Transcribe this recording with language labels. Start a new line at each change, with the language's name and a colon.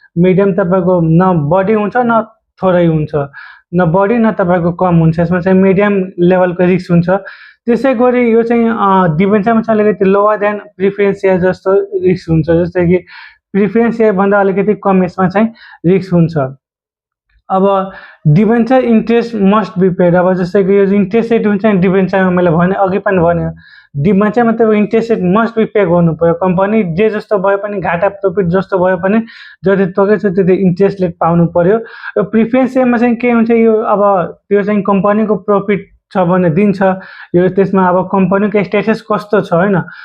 Nepali: Medium तपाईँको न बढी हुन्छ न थोरै हुन्छ, न बढी न तपाईँको कम हुन्छ, यसमा चाहिँ मिडियम लेभलको रिस्क हुन्छ। त्यसै गरी यो चाहिँ डिबेन्चरमा चाहिँ अलिकति
English: lower than
Nepali: प्रिफरेन्स सेयर जस्तो रिस्क हुन्छ, जस्तै कि प्रिफरेन्स सेयरभन्दा अलिकति कम यसमा चाहिँ रिस्क हुन्छ।
English: अब debenture interest must be paid.
Nepali: अब जस्तै कि यो इन्ट्रेस्ट रेट हुन्छ नि डिबेन्चरमा, मैले भने अघि पनि भने डिबेन्चरमा तपाईँको interest rate
English: must be
Nepali: pay गर्नु पर्यो। कम्पनी जे जस्तो भए पनि घाटा प्रफिट जस्तो भए पनि जति तोकेको छ त्यति इन्ट्रेस्ट रेट पाउनु पर्यो। र प्रिफरेन्स सेयरमा चाहिँ के हुन्छ, यो अब त्यो चाहिँ कम्पनीको प्रफिट छ भने दिन्छ, यो त्यसमा अब कम्पनीको स्टेटस कस्तो छ होइन।